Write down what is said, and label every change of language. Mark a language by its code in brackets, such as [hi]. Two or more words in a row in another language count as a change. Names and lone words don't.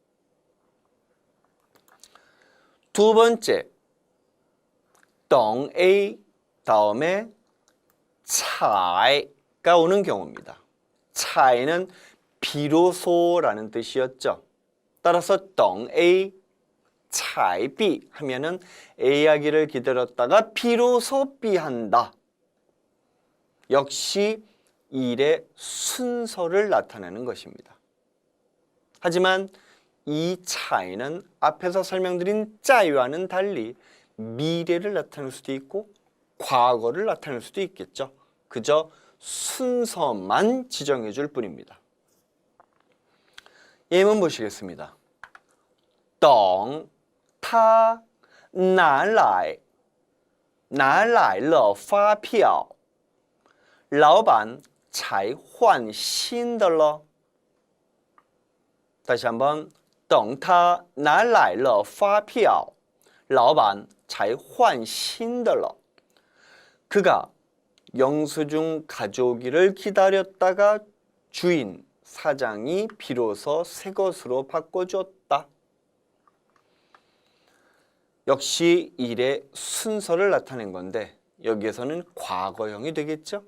[ko] 두 번째, [zh] 等 A [ko] 다음에 才가 오는 경우입니다. 才는 비로소라는 뜻이었죠. 따라서 [zh] 等 A 才 B [ko] 하면은 A 하기를 기다렸다가 비로소 B 한다. 역시 일의 순서를 나타내는 것입니다. 하지만 이 차이는 앞에서 설명드린 在와는 달리 미래를 나타낼 수도 있고 과거를 나타낼 수도 있겠죠. 그저 순서만 지정해 줄 뿐입니다. 예문 보시겠습니다. [zh] 等他拿来了发票老板才换新的了 [ko] 다시 한번 [zh] 等他拿来了发票老板才换新的了 [ko] 그가 영수증 가져오기를 기다렸다가 주인, 사장이 비로소 새 것으로 바꿔줬다. 역시 일의 순서를 나타낸 건데 여기에서는 과거형이 되겠죠?